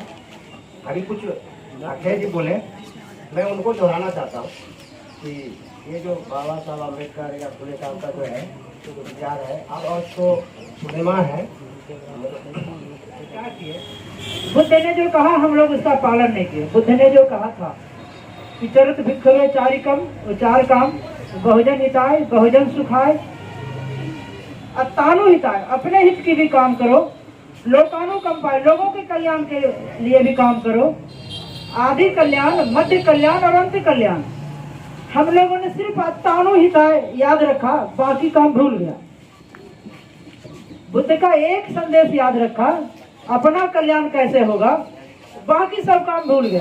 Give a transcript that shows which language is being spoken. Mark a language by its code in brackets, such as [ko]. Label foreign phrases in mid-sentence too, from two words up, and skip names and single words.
[hi] अभी कुछ अक्षय जी बोले, मैं उनको दोहराना चाहता हूँ कि ये जो बाबा साहब अम्बेडकर या फुले साहब का जो है विचार है और उसको सिनेमा है, क्या किए बुद्ध ने जो कहा हम लोग उसका पालन नहीं किए। बुद्ध ने जो कहा था कि [pi] चरित भिक्षवे चारिकम, [hi] 4 काम, [pi] बहुजन हिताय, बहुजन सुखाय, अतानु हिताय, [hi] अपने हित की भी काम करो, [pi] लोकानु कंपाय, [hi] लोगों के कल्याण के लिए भी काम करो, आदि कल्याण, मध्य कल्याण और अंत कल्याण। हम लोगों ने सिर्फ [pi] अतानु हिताय [hi] याद रखा, बाकी काम भूल गया। बुद्ध का एक संदेश याद रखा, अपना कल्याण कैसे होगा, बाकी सब काम भूल गया।